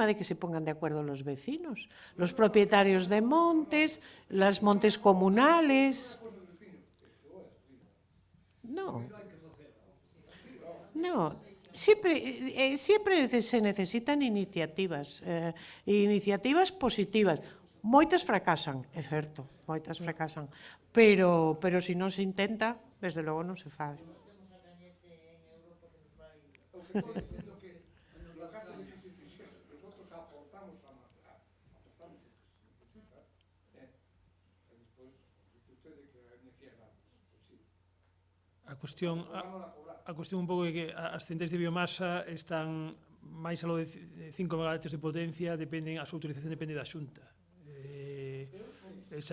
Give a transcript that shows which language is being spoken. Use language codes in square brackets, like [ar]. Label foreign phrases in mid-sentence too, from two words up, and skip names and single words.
[es] de que se pongan de acuerdo los vecinos, los propietarios de montes, las montes comunales. No, siempre se necesitan iniciativas, iniciativas positivas. [gl] Moitas fracasan, é certo, moitas fracasan, pero si non se intenta, desde logo non se fai. A cuestión un pouco é que as centrais de biomasa están máis aló de 5 megavatios de potencia, a súa utilización depende da Xunta.